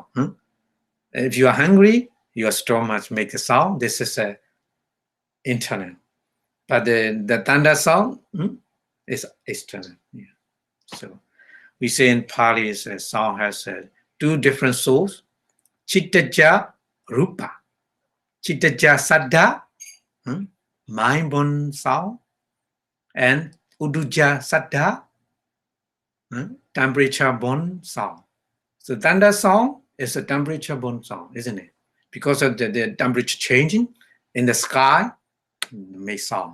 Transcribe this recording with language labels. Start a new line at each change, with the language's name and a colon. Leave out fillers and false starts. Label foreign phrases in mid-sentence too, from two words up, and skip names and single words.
English: If you are hungry, your stomach makes a sound. This is internal. But the thunder sound is external. Yeah. So we say in Pali, a sound has two different souls.
Pali: Citta rūpa. Citta saddha,
English: mind-born sound, and
Pali: uddhāja saddha,
English: temperature-born sound. So thunder sound is a temperature-born sound, isn't it? Because of the temperature changing in the sky, may sound.